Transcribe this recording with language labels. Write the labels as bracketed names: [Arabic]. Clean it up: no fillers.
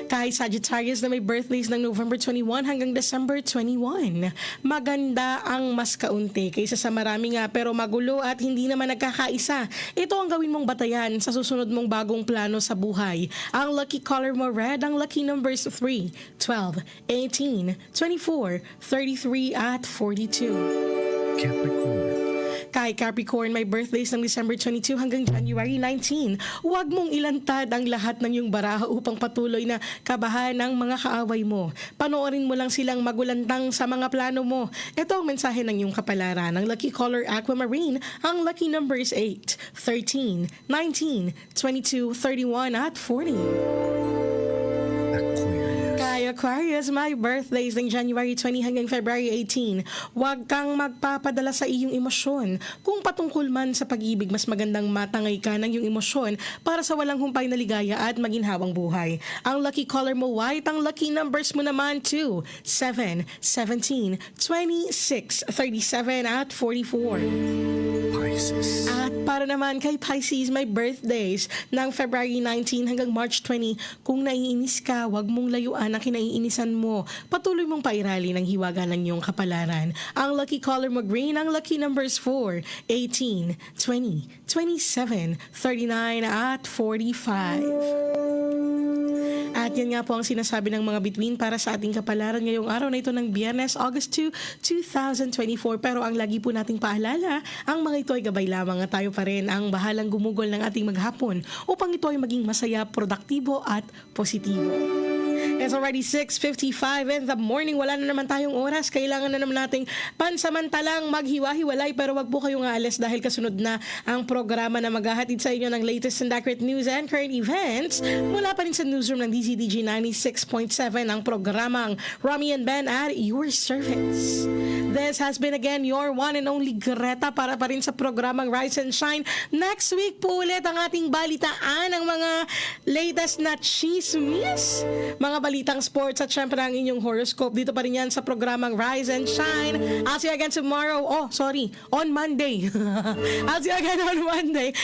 [Filipino] Kay Sagittarius na may birthdays ng November 21 hanggang December 21. Maganda ang mas kaunti kaysa sa marami nga pero magulo at hindi naman nagkakaisa. Ito ang gawin mong batayan sa susunod mong bagong plano sa buhay. Ang lucky color mo red, ang lucky numbers 3, 12, 18, 24, 33 at 42. Capricorn. Kay Capricorn, may birthdays ng December 22 hanggang January 19. Huwag mong ilantad ang lahat ng iyong baraha upang patuloy na kabahan ng mga kaaway mo. Panoorin mo lang silang magulantang sa mga plano mo. Ito ang mensahe ng iyong kapalaran. Ang lucky color aquamarine, ang lucky numbers 8, 13, 19, 22, 31 at 40. Kay Aquarius, my birthdays ng January 20 hanggang February 18. Huwag kang magpapadala sa iyong emosyon. Kung patungkol man sa pag-ibig, mas magandang matangay ka ng iyong emosyon para sa walang humpay na ligaya at maginhawang buhay. Ang lucky color mo white, ang lucky numbers mo naman 2, 7, 17, 26, 37 at 44. Pisces. At para naman kay Pisces, may birthdays ng February 19 hanggang March 20. Kung naiinis ka, huwag mong layuan ang kinaiinisan mo. Patuloy mong pairali ng hiwaga ng iyong kapalaran. Ang lucky color mo green, ang lucky numbers 4, 18, 20, 27, 39 at 45. At yan nga po ang sinasabi ng mga bituin para sa ating kapalaran ngayong araw na ito ng Biyernes, August 2, 2024. Pero ang lagi po nating paalala, ang mga ito ay gabay lamang at tayo pa rin ang bahalang gumugol ng ating maghapon upang ito ay maging masaya, produktibo at positibo. [English] It's already 6:55 in the morning. [Filipino] Wala na naman tayong oras. Kailangan na naman nating pansamantalang maghiwa-hiwalay pero wag po kayong aalis dahil kasunod na ang programa na maghahatid sa inyo ng [English] latest and accurate news and current events. [Filipino] Mula pa rin sa newsroom ng DZDG 96.7 ang programang Romy and Ben at your service. [English] This has been again your one and only Greta [Filipino] para pa rin sa programang [English] Rise and Shine. [Filipino] Next week po ulit ang ating balitaan ng mga latest na chismis, mga balitang sports at syempre ang inyong horoscope. Dito pa rin yan sa programang Rise and Shine. [English] I'll see you again tomorrow. On Monday. I'll see you again on Monday.